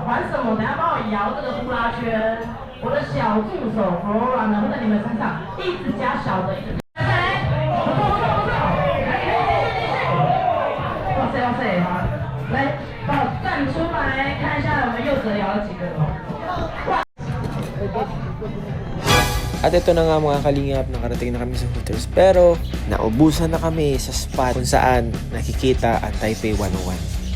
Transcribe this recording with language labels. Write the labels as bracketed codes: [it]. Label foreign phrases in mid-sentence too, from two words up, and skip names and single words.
[zh] 玩什么？等下帮我摇这个呼啦圈。我的小助手 Flora 呢会在你们身上一直加小的，一直。来，不错不错不错，来，继续。哇塞哇塞，好，来，帮我站出来，看一下我们柚子摇了几个。哇。 [tl] At ito na nga mga kalingap, nakarating na kami sa Hooters. Pero naubusan na kami sa spot kung saan nakikita ang Taipei 101.